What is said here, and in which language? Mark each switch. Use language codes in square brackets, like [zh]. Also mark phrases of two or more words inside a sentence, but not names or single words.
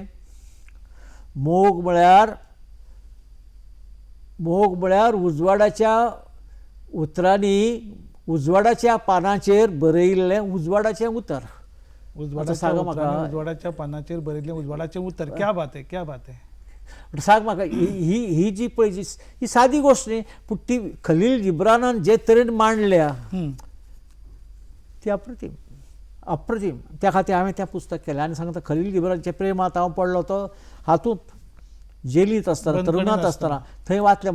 [kok] मोग म्हळ्यार उजवाडाच्या उतरांनी उजवाडाच्या पानाचेर बरयिल्लें उजवाडाचें उतर. उजवाडाच्या पानाचेर बरयल्लें उजवाडाचें उतर. [hi] क्या बात है, क्या बात है. [kok] सांग म्हाका ही जी पळय ही सादी गोश्ट न्ही पूण ती खलील जिब्रानान जे तरेन मांडल्या ती अप्रतीम. त्या खातीर हांवें तें पुस्तक केलें. आनी सांगता खलील जिब्रानचें प्रेमांत हांव पडलो तो हातूंत जेलींत आसतना तरुणांत आसतना थंय वाचलें.